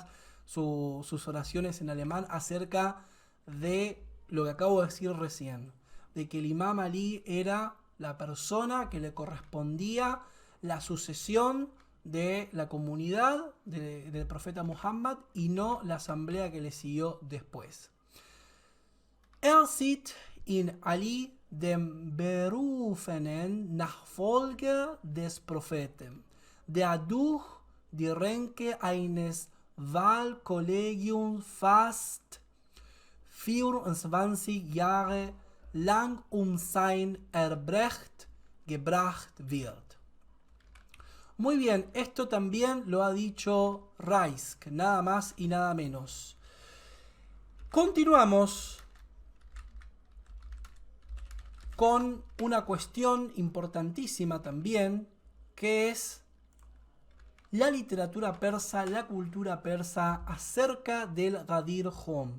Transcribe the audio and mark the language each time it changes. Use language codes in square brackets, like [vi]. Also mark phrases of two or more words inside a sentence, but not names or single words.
[es] Sus oraciones en alemán acerca de lo que acabo de decir recién, de que el Imam Ali era la persona que le correspondía la sucesión de la comunidad del profeta Muhammad y no la asamblea que le siguió después. [de] Sieht in Ali den berufenen Nachfolger des Propheten, der durch die Ränke eines Wahlkollegiums fast 24 Jahre lang sein Erbrecht gebracht wird. [es] Muy bien, esto también lo ha dicho Raisk, nada más y nada menos. Continuamos con una cuestión importantísima también, que es la literatura persa, la cultura persa acerca del Ghadir Khumm.